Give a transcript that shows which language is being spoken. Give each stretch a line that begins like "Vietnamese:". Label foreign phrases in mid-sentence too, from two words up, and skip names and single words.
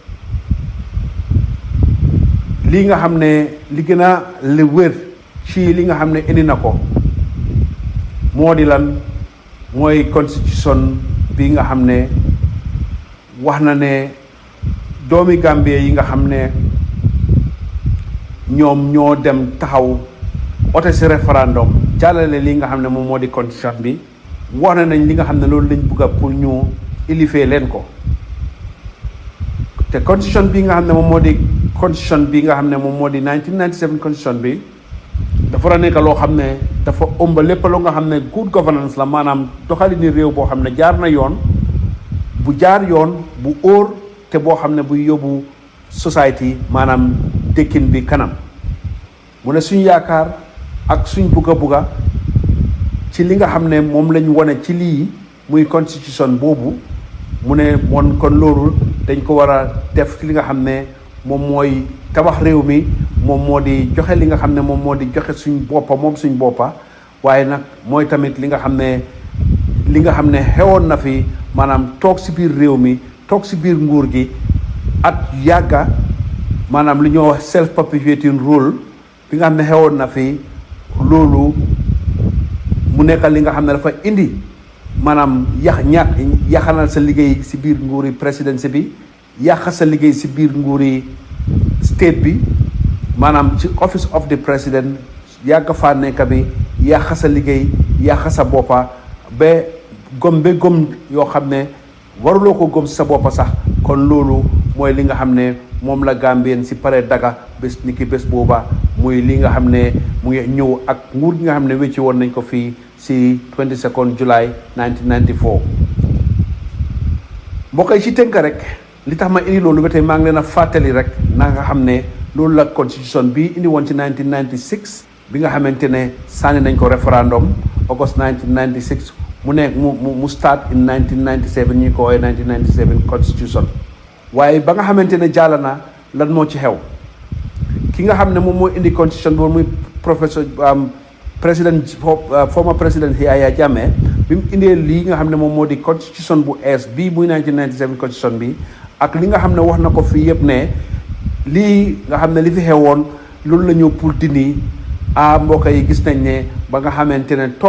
Wolof: lii nga xam ne li gën a li wér ci li nga xam ne indi na ko moo di lan mooy constitution bi nga xam ne wax na ne doomi Gambie yi nga xam ne ñoom ñoo dem taxaw ote si référendum jàllale li nga xam ne moom moo di constitution bi wax na nañ li nga xam ne loolu lañ bëgg pour ñu ilifee leen ko te constitution bi nga xam ne moom moo di constitution bi nga xam ne moom moo di 1997 constitution bi dafa war a nekk loo xam ne dafa ëmb lépp loo nga xam ne
English: good governance
Wolof: la maanaam doxalini réew boo xam ne jaar na yoon bu jaar yoon bu óor te boo xam ne buy yóbbu society maanaam dëkkin bi kanam mu ne suñ yaakaar ak suñ bugga ci li nga xam ne moom lañ wane ci lii muy constitution boobu mu ne moon kon loolu dañ ko war a def ci li nga xam ne moom mooy tabax réew mi moom moo di joxe li nga xam ne moom moo di joxe suñ boppa moom suñ boppa waaye nag mooy tamit li nga xam ne xewoon na fi maanaam toog si biir réew mi toog si biir nguur gi at yàgga maanaam li ñoo wax
English: self perpetuating rule
Wolof: bi nga xam ne xewoon na fi loolu mu nekkal li nga xam ne dafa indi maanaam yaxanal sa liggéey si biir nguuri présidence bi yàq sa liggéey si biir nguuri state bi maanaam ci
English: office of the president
Wolof: yàgg faa nekk bi yàq sa liggéey yàq sa boppa ba gom yoo xam ne waruloo ko gom sa bopp sax kon loolu mooy li nga xam ne moom la Gambien si pare daga bés ni ki bés booba muy li nga xam ne mu ngi ñëw ak nguur gi nga xam ne wécci woon nañ ko fii si 22 July 1994 mbokk yi ci tënk rek li tax ma indi loolu ba tey maa ngi leen a fàttali rek na nga xam ne loolu la constitution bi indi woon ci 1996 bi nga xamante ne sànni nañ ko référendum August 1996 mu ne mu
English: start in
Wolof: 1997 ñu ko woowee 1997 constitution waaye ba nga xamante ne jàll na lan moo ci xew ki nga xam ne moom moo indi constitution boobu muy professeur former président Yaya Jammeh bi mu indee lii nga xam ne moom moo di constitution bu ees bii muy 1997 constitution bi ak li nga xam ne wax na ko fii yëpp ne lii nga xam ne li fi xewoon loolu la ñëw pour dindi mbokk yi gis nañ ne ba nga xamante ne toog